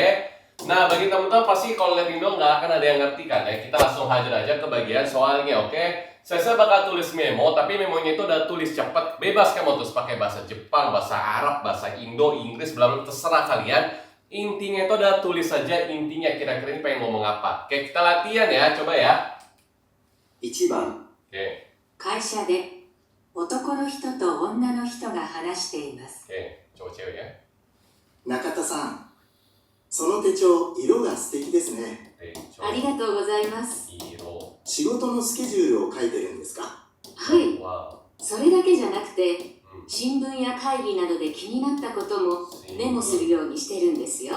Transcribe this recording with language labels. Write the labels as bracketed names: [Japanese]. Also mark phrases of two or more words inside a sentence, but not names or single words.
[Indonesian] Nah bagi teman-teman pasti kalau lihat Indo nggak akan ada yang ngerti kan ya, kita langsung hajar aja ke bagian soalnya, oke? Saya bakal tulis memo, tapi memonya itu udah tulis cepat, bebas kamu mau terus pakai bahasa Jepang, bahasa Arab, bahasa Indo, Inggris, belum terserah kalian. Intinya itu udah tulis saja intinya, kira-kira ini pengen ngomong apa. Oke, kita latihan ya, coba ya. [Japanese] 1 番 [Indonesian] Oke, [Japanese] 会社で男の人と女の人が話しています。 [Indonesian] oke, coba cewek ya. [Japanese] 中田さん、その手帳色が素敵ですね。 [Indonesian] Oke, [Japanese] ありがとうございます。 Iro, 仕事のスケジュールを書いてるんですか？はい、 wow, それだけじゃなくて、 hmm, 新聞や会議などで気になったこともメモするようにしてるんですよ。